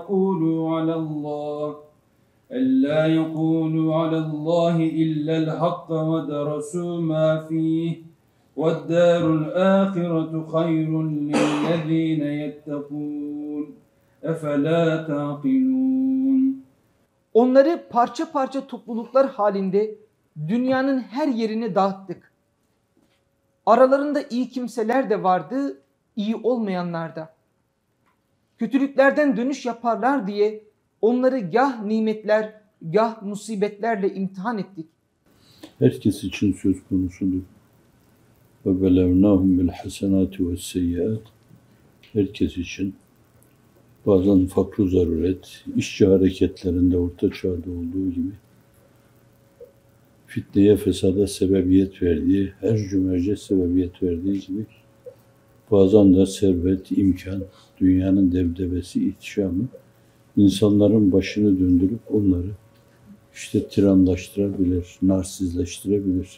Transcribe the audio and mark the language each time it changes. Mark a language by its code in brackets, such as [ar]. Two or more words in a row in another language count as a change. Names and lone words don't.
[ar] يقولوا على الله إلا الحق ودرسوا ما فيه وَالدَّارُ الْآخِرَةُ خَيْرٌ لِلَّذ۪ينَ يَتَّقُونَ اَفَلَا تَعْقِلُونَ [tr] Onları parça parça topluluklar halinde dünyanın her yerine dağıttık. Aralarında iyi kimseler de vardı, iyi olmayanlar da. Kötülüklerden dönüş yaparlar diye onları gah nimetler, gah musibetlerle imtihan ettik. Herkes için söz konusudur. [ar] وَبَلَوْنَاهُمْ بِالْحَسَنَاتِ وَالسَّيِّئَاتِ [tr] Herkes için bazen fakr-ı zaruret, işçi hareketlerinde orta çağda olduğu gibi fitneye, fesada sebebiyet verdiği, her cümerce sebebiyet verdiği gibi bazen de servet, imkan, dünyanın debdebesi, ihtişamı insanların başını döndürüp onları işte tiranlaştırabilir, narsizleştirebilir.